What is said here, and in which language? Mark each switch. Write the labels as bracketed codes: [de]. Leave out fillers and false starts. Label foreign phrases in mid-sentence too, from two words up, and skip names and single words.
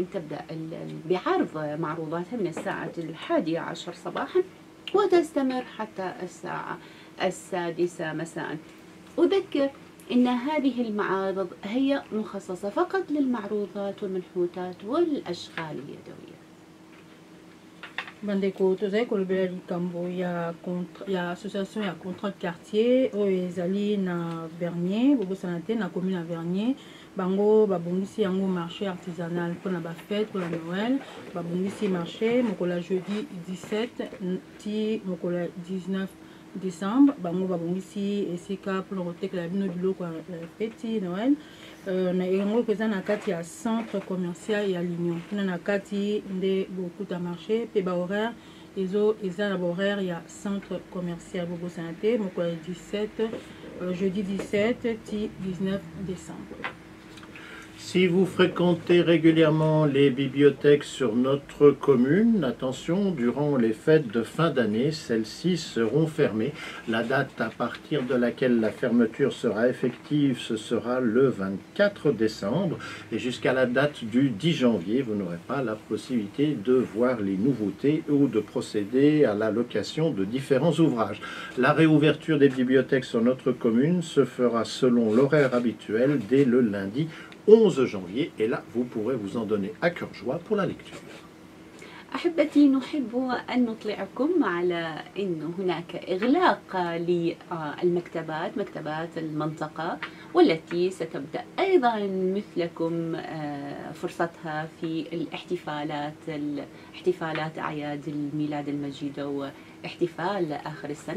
[ar] تبدأ بعرض معروضاتها من الساعة 11 صباحا وتستمر حتى الساعة 6 مساء. أذكر إن هذه المعارض هي مخصصة فقط للمعروضات والمنحوتات والأشغال اليدوية. [ln] Bandeko tozali kolobela likambo ya association ya [fr] contrat de quartier [ln] oyo ezali na Vernier, bobosana te na commune ya Vernier. Bango babongisi yango [fr] marché artisanal [ln] mpona bafete mpona Noël. Babongisi marché mokola jeudi 17 ti mokola 19 décembre bango babongisi esika mpona kotekela bino biloko ya feti Noël na yango koza na kati ya [fr] centre commercial [ln] ya l'Union kuna na kati nde bokuta marché mpe bahoraire eza na bahoraire ya [fr] centre commercial [ln] bobosana te mokolo ya 17 jeudi 17 ti 19 décembre. [fr] Si vous fréquentez régulièrement les bibliothèques sur notre commune, attention, durant les fêtes de fin d'année, celles-ci seront fermées. La date à partir de laquelle la fermeture sera effective, ce sera le 24 décembre. Et jusqu'à la date du 10 janvier, vous n'aurez pas la possibilité de voir les nouveautés ou de procéder à la location de différents ouvrages. La réouverture des bibliothèques sur notre commune se fera selon l'horaire habituel dès le lundi 11 janvier, et là, vous pourrez vous en donner à cœur joie pour la lecture. [ar] أحبتي نحب أن نطلعكم على أن هناك إغلاق للمكتبات مكتبات المنطقة والتي ستبدأ أيضا مثلكم فرصتها في احتفالات أعياد الميلاد المجيد واحتفال آخر السنة.